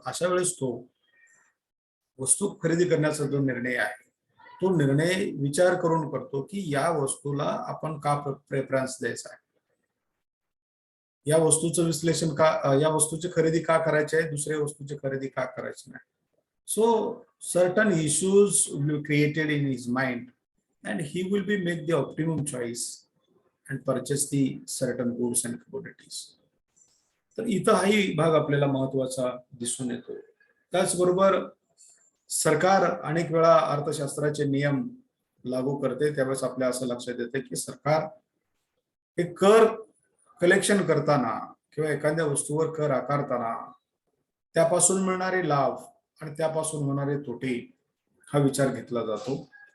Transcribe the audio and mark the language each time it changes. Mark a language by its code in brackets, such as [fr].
[mr] अशा वेळेस तो वस्तू खरेदी करण्याचा जो निर्णय आहे तो निर्णय विचार करून करतो की या वस्तूला आपण का प्रेफरन्स द्यायचा आहे, या वस्तूचं विश्लेषण का, या वस्तूची खरेदी का करायची आहे, दुसऱ्या वस्तूची खरेदी का करायची नाही. [en] So certain issues will be created in his mind and he will be make the optimum choice and purchase the certain goods and commodities. [mr] तर इथं हाही भाग आपल्याला महत्वाचा दिसून येतो. त्याचबरोबर सरकार अनेक वेळा अर्थशास्त्राचे नियम लागू करते. त्यावेळेस आपल्या असं लक्षात येते की सरकार हे कर कलेक्शन करताना किंवा एखाद्या वस्तूवर कर आकारताना त्यापासून मिळणारे लाभ आणि त्यापासून होणारे तोटे हा विचार घेतला जातो.